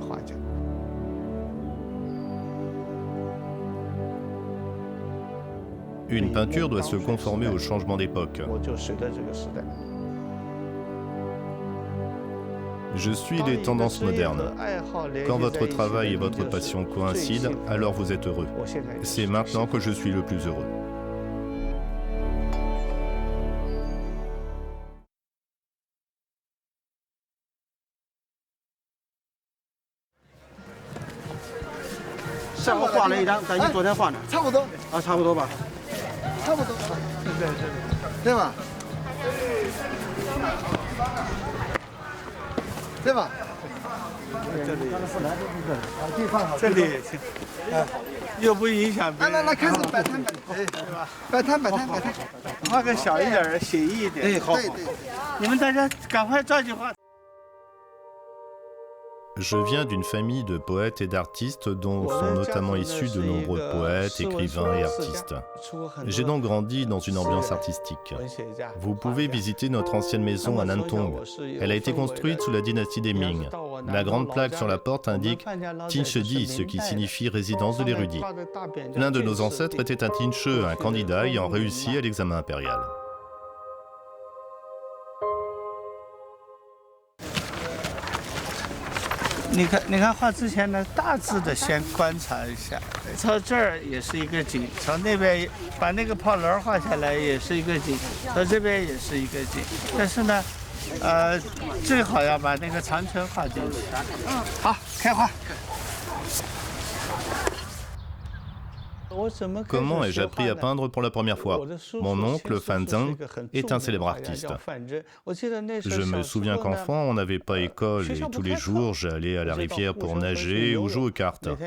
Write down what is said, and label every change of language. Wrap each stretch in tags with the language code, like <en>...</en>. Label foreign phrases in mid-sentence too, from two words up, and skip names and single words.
<fr>Une peinture doit se conformer au changement d'époque. Je suis les tendances modernes. Quand votre travail et votre passion coïncident, alors vous êtes heureux. C'est maintenant que je suis le plus heureux.</fr> <zh>下回画了一张，等于昨天画的。差不多，啊，差不多吧。差不多，对吧？对吧？这里，地放好，这里也行，又不影响别人。那开始摆摊，摆摊，画个小一点的，写意一点。对，好，对。你们大家赶快抓紧画。</zh> <fr>Je viens d'une famille de poètes et d'artistes dont sont notamment issus de nombreux poètes, écrivains et artistes. J'ai donc grandi dans une ambiance artistique. Vous pouvez visiter notre ancienne maison à Nantong. Elle a été construite sous la dynastie des Ming. La grande plaque sur la porte indique Tinshedi, ce qui signifie résidence de l'érudit. L'un de nos ancêtres était un Tinche, un candidat ayant réussi à l'examen impérial.</fr> <zh>你看画之前呢，大致的先观察一下。从这儿也是一个景，从那边把那个炮轮画下来也是一个景，从这边也是一个景。但是呢，最好要把那个长圈画进去。好，开画。</zh> <fr>Comment ai-je appris à peindre pour la première fois? Mon oncle, Fan Zheng, est un célèbre artiste. Je me souviens qu'enfant, on n'avait pas école et tous les jours, j'allais à la rivière pour nager ou jouer aux cartes.</fr>